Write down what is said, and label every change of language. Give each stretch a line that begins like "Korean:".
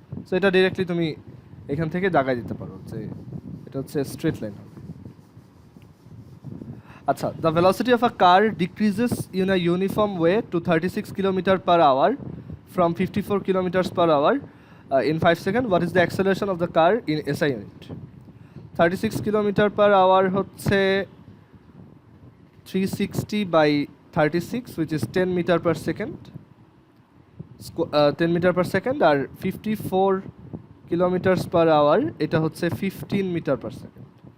Bangla: So এটা directly তুমি এখান থেকে দাগাই দিতে পারো যে এটা হচ্ছে স্ট্রেট লাইন হবে।
English: আচ্ছা, the velocity of a car decreases in a uniform way to 36 kilometre per hour from 54 kilometres per hour in 5 seconds. What is the acceleration of the car in SI unit?
Bangla: 36 kilometre per hour হচ্ছে 360 by 36
English: which is 10 meter per second,
Bangla: 10 meter per second, আর 54 kilometres per hour এটা হচ্ছে 15 metre per second.